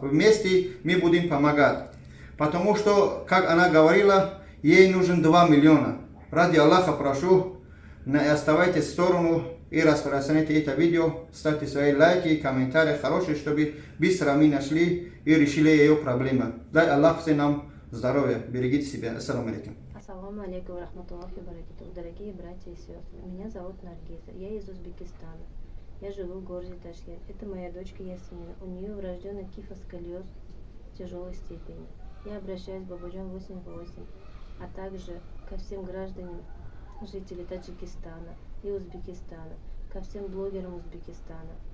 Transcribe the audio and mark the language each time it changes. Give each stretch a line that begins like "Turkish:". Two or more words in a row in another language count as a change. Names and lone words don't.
Russian: Вместе мы будем помогать. Потому что, как она говорила, ей нужен 2 миллиона. Ради Аллаха прошу, не оставайтесь в сторону и распространяйте это видео, ставьте свои лайки, комментарии хорошие, чтобы быстро мы нашли и решили ее проблемы. Дай Аллах всем нам здоровья, берегите себя.
Arabic: السلام عليكم. السلام عليكم ورحمة الله وبركاته.
Russian: Дорогие братья и сестры, меня зовут Наргиза, я из Узбекистана. Я живу в городе Ташкент. Это моя дочка Ясмина. У нее врожденный кифосколиоз тяжелой степени. Я обращаюсь к Бабаджан 88, а также ко всем гражданам, жителям Таджикистана и Узбекистана, ко всем блогерам Узбекистана.